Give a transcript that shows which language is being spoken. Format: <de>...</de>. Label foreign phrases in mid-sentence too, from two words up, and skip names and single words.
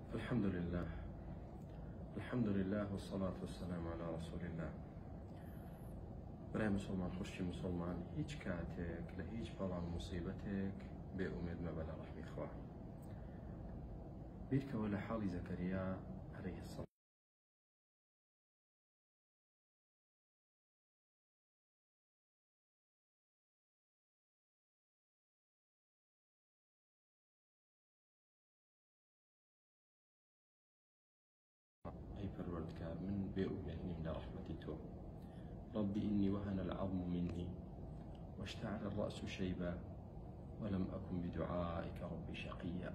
<ar>الحمد لله الحمد لله والصلاة والسلام على رسول الله.</ar> <ku>برای مسلمان خوشی مسلمان هیچ کاتێک لە هیچ بەڵام مصیبەتێک بێ ئومێد مەبە لە ڕەحمی خوا. بیرکەوە لە حاڵی زەکەریا</ku> <ar>عەلەیهی السەلام</ar> <ku>أي پەروەردگار من بێ ئومێد نیم لە ڕەحمەتی تۆ.</ku> <ar>رب إني وهن العظم مني واشتعل الرأس شيبا ولم أكن بدعائك ربي شقيا.</ar>